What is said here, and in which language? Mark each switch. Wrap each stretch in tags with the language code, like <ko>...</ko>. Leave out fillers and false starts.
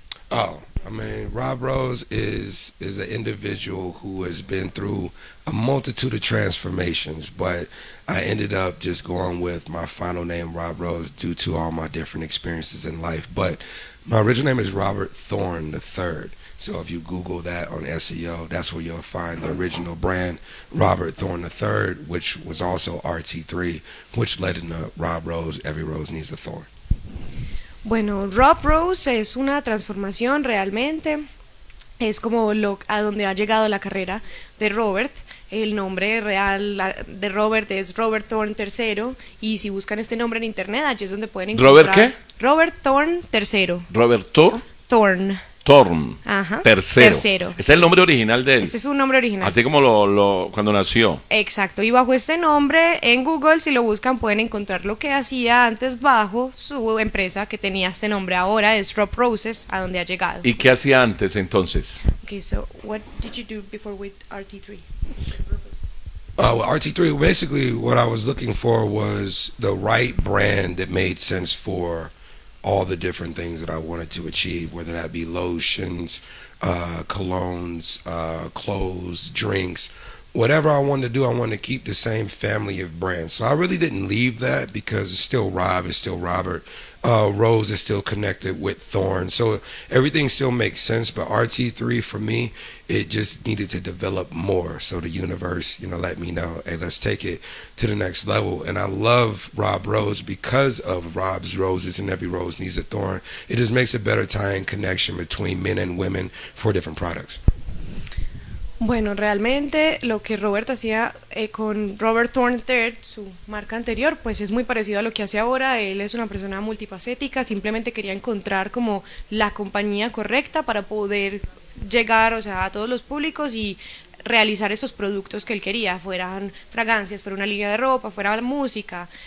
<en>Oh, I mean, Rob Rose is an individual who has been through a multitude of transformations, but I ended up just going with my final name, Rob Rose, due to all my different experiences in life. But my original name is Robert Thorne III. So if you Google that on SEO, that's where you'll find the original brand, Robert Thorne III, which was also RT3, which led into Rob Rose, Every Rose Needs a Thorn.</en> <es>Bueno, Rob Rose es una transformación realmente. Es como a donde ha llegado la carrera de Robert. El nombre real de Robert es Robert Thorne III. Y si buscan este nombre en internet, allí es donde pueden encontrar. ¿Robert qué? Robert Thorne III. Robert Thorne. Thorne. Ajá. Tercero. Es el nombre original de él. Ese es su nombre original. Así como cuando nació. Exacto, y bajo este nombre en Google, si lo buscan, pueden encontrar lo que hacía antes bajo su empresa que tenía este nombre. Ahora es Rob Roses, a donde ha llegado. ¿Y qué hacía antes entonces?</es> <en>Okay, so what did you do before with RT3? With RT3, basically what I was looking for was the right brand that made sense for all the different things that I wanted to achieve, whether that be lotions, colognes, clothes, drinks, whatever I wanted to do. I wanted to keep the same family of brands. So I really didn't leave that because it's still Rob, it's still Robert. Rose is still connected with Thorne. So everything still makes sense, but RT3 for me, it just needed to develop more. So the universe, let me know, hey, let's take it to the next level. And I love Rob Rose because of Rob's Roses and Every Rose Needs a Thorn. It just makes a better tie-in connection between men and women for different products.</en> <es>Bueno, realmente lo que Robert hacía con Robert Thorne III, su marca anterior, pues es muy parecido a lo que hace ahora. Él es una persona multifacética, simplemente quería encontrar como la compañía correcta para poder llegar, a todos los públicos y realizar esos productos que él quería, fueran fragancias, fuera una línea de ropa, fuera música.</es>